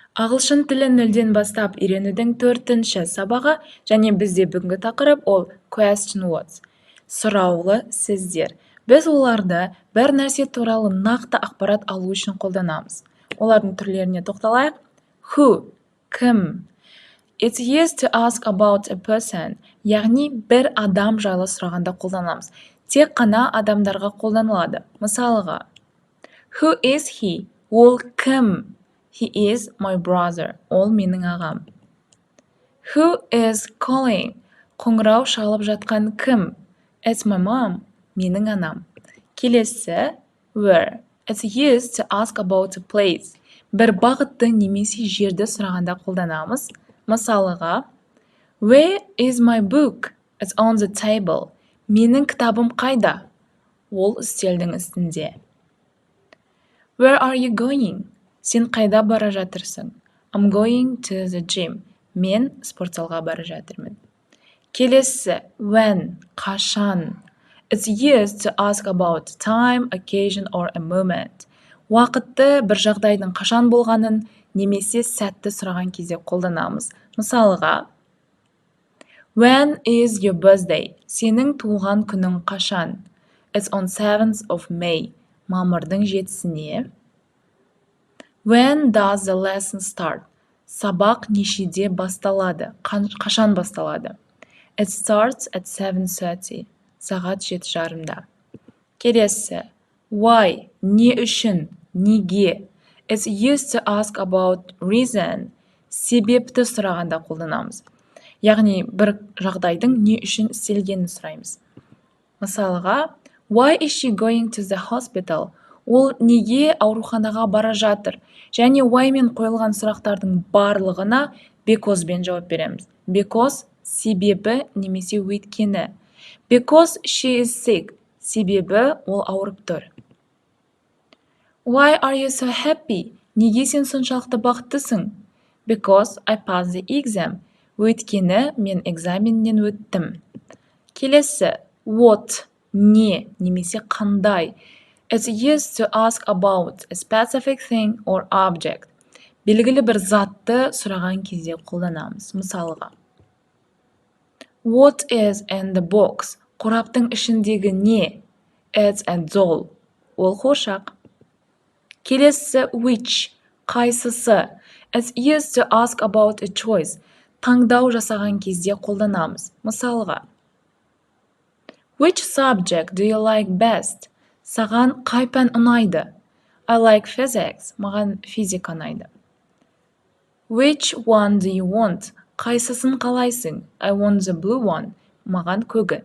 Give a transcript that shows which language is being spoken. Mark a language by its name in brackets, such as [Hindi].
[Kazakh] Ағылшын тілін нөлден бастап үйренудің 4-ші сабағы және бізде бүгінгі тақырып ол [English] question words. [Kazakh] Сұраулы сөздер. Біз оларды бір нәрсе туралы нақты ақпарат алу үшін қолданамыз. Олардың түрлеріне тоқталайық. [English] Who? [Kazakh] Кім? [English] It's used to ask about a person. [Kazakh] Яғни бір адам жайлы сұрағанда қолданамыз. Тек қана адамдарға қолданылады. Мысалыға, [English] Who is he? [Kazakh] Ол кім? [English] He is my brother. [Kazakh] Ол менің ағам. [English] Who is calling? [Kazakh] Қоңырау шалып жатқан кім? [English] It's my mom. [Kazakh] Менің анам. Келесі, where? [English] It's used to ask about a place. [Kazakh] Бір бағытты немесе жерді сұрағанда қолданамыз. Мысалыға, [English] Where is my book? It's on the table. [Kazakh] Менің кітабым қайда? Ол үстелдің үстінде. [English] Where are you going? [Kazakh] Сен қайда бара жатырсың? [English] I'm going to the gym. [Kazakh] Мен спортзалға бара жатырмын. Келесі, when, қашан. [English] It's used to ask about time, occasion or a moment. [Kazakh] Уақытты бір жағдайдың қашан болғанын немесе сәтті сұраған кезде қолданамыз. Мысалыға, [English] When is your birthday? [Kazakh] Сенің туылған күнің қашан? [English] It's on 7th of May. [Kazakh] Мамырдың 7-сіне. [English] When does the lesson start? [Kazakh] Сабақ нешеде басталады? Қашан басталады? [English] It starts at 7:30. [Kazakh] Сағат 7:30-да. Келесі. Why? Не үшін? Неге? [English] It's used to ask about reason. [Kazakh] Себепті сұрағанда қолданамыз. Яғни бір жағдайдың не үшін істелгенін сұраймыз. Мысалыға, [English] Why is she going to the hospital? [Kazakh] Ол неге ауруханаға бара жатыр? Және why мен қойылған сұрақтардың барлығына because бен жауап береміз. Because себебі немесе өйткені. [English] Because she is sick. [Kazakh] Себебі ол ауырып тұр. [English] Why are you so happy? [Kazakh] Неге сен соншалықты бақыттысың? [English] Because I passed the exam. [Kazakh] Өйткені мен экзаменнен өттім. Келесі, what? Не немесе қандай. [English] It's used to ask about a specific thing or object. [Kazakh] Белгілі бір затты сұраған кезде қолданамыз. Мысалыға, [English] What is in the box? [Kazakh] Қораптың ішіндегі не? [English] It's a doll. [Kazakh] Ол қуыршақ. Келесі, which? Қайсысы? [English] It's used to ask about a choice. [Kazakh] Таңдау жасаған кезде қолданамыз. Мысалыға, [English] Which subject do you like best? [Kazakh] Саған қай пән ұнайды? [English] I like physics. [Kazakh] Маған физика ұнайды. [English] Which one do you want? [Kazakh] Қайсысын қалайсың? [English] I want the blue one. [Kazakh] Маған көгі.